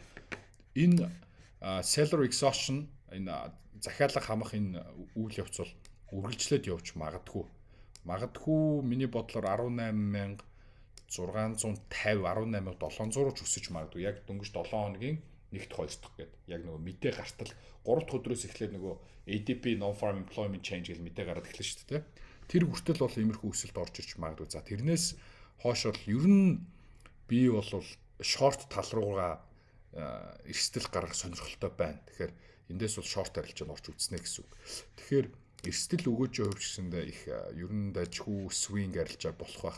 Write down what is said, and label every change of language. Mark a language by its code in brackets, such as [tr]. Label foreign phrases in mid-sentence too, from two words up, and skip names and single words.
[mn] Энэ [en] seller exhaustion [mn] энэ захиалга хамах энэ үйл явц бол үргэлжлээд явж магадгүй. Магадгүй миний бодлоор 18,650 18,700 ч өсөж магадгүй. Яг дөнгөж 7 хоногийн 1-р 2 дахь гээд яг нөгөө мэдээ гартал 3 дахь өдрөөс эхлээд нөгөө ADP [en] non-farm employment change [mn] гэж мэдээ гараад эхэлнэ шүү дээ. Тэр хүртэл бол иймэрхүү өсөлт орж ирж магадгүй. За тэрнээс хойш бол ер нь би бол short тал руугаа эрсдэл гаргах сонирхолтой байна. Тэгэхээр эндээс бол short арилжаанд орж үзнэ гэсэн үг. Тэгэхээр эрсдэл өгөөж явж гисэндээ их ер нь дажгүй swing арилжаа болох байх.